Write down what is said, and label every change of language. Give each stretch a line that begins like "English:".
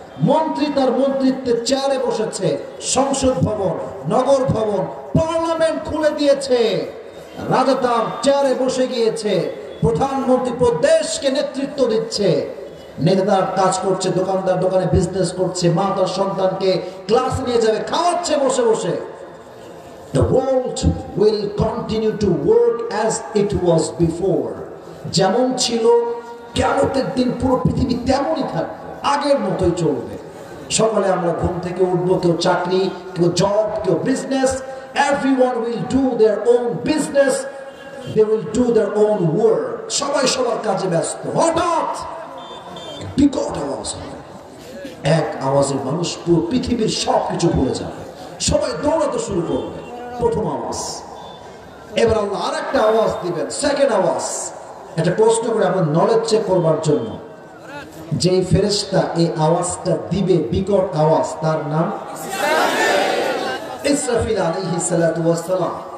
Bangla: মন্ত্রী তার মন্ত্রিত্বের চেয়ারে বসেছে, সংসদ ভবন, নগর ভবন, পার্লামেন্ট খুলে দিয়েছে, রাজা তার চেয়ারে বসে গিয়েছে, প্রধানমন্ত্রী প্রদেশকে নেতৃত্ব দিচ্ছে, নেতার কাজ করছে, দোকানদার দোকানে বিজনেস করছে, মা তার সন্তানকে ক্লাস নিয়ে যাবে, খাওয়াচ্ছে বসে বসে।
English: The world will continue to work as it was before.
Bangla: যেমন ছিল কিয়ামতের দিন পুরো পৃথিবী তেমনই থাকবে, আগের মতোই চলবে। সকালে আমরা ঘুম থেকে উঠবো, কেউ চাকরি, কেউ জব, কেউ business.
English: Everyone will do their own business. They will do their own work.
Bangla: সবাই সবার কাজে ব্যস্ত। হঠাৎ বিকট আওয়াজ হবে, এক আওয়াজে মানুষ পুরো পৃথিবীর সবকিছু ভুলে যাবে, সবাই দৌড়াতে শুরু করবে। প্রথম আওয়াজ। এবার আল্লাহ আর একটা আওয়াজ দিবেন, সেকেন্ড আওয়াজ। একটা প্রশ্ন করে আপনার নলেজ চেক করবার জন্য, যে ফেরেশতা এই আওয়াজটা দিবে, বিকট আওয়াজ, তার নাম ইসরাফিল আলাইহিস সালাতু ওয়াস সালাম।